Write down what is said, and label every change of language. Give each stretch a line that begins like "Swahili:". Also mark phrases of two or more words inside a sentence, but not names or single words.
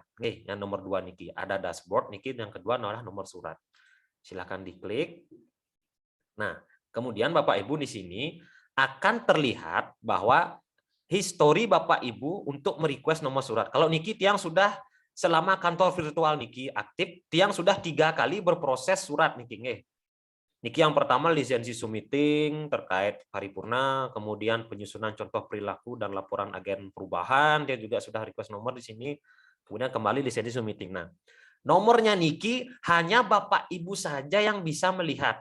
Indonesian: Yang nomor 2 Niki, ada dashboard Niki, yang kedua adalah nomor surat. Silakan diklik. Nah, kemudian Bapak Ibu di sini akan terlihat bahwa histori Bapak Ibu untuk merequest nomor surat. Kalau
Balinese: Niki tiang
Indonesian: sudah selama kantor virtual Niki aktif, tiang sudah 3 kali berproses surat Niki. Niki yang pertama lisensi submitting terkait paripurna, kemudian penyusunan contoh perilaku dan laporan agen perubahan, dia juga sudah request nomor di sini, kemudian kembali lisensi submitting. Nah, nomornya Niki hanya Bapak Ibu saja yang bisa melihat.